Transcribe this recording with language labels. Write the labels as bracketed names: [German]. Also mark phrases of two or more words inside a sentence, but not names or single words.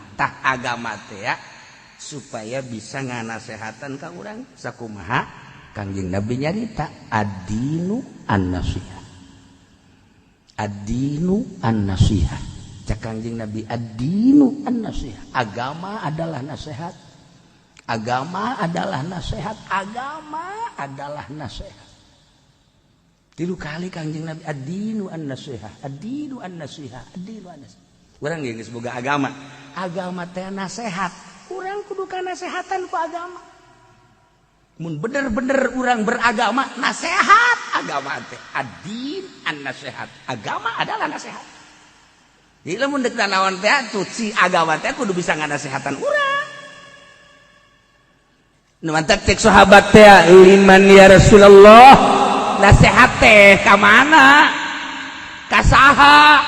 [Sundanese] Tah agama teh ya supaya bisa nganasehatan ka urang sakumaha Kangjeng Nabi nyarita [Arabic] الدين النصيحة. الدين النصيحة. [Sundanese] Cak Kangjeng Nabi [Arabic] الدين النصيحة. [Indonesian] Agama adalah nasihat. Agama adalah nasihat. Agama adalah nasihat. [Sundanese] 3 kali Kangjeng Nabi [Arabic] الدين النصيحة. الدين النصيحة. الدين النصيحة. [Sundanese] Urang geus boga agama. Agama teh nasehat. Urang kudu kanasehatan ku agama. Mun bener-bener urang beragama nasehat agama teh. [Arabic] الدين النصيحة. [Indonesian] Agama adalah nasehat. [Sundanese] Jadi lamun deuk naon teh atuh si agama teh kudu bisa nganasehatan urang. Nu mantap cek sahabat teh liman [Arabic] يا رسول الله. [Sundanese] Nasehat teh ka mana? Ka saha?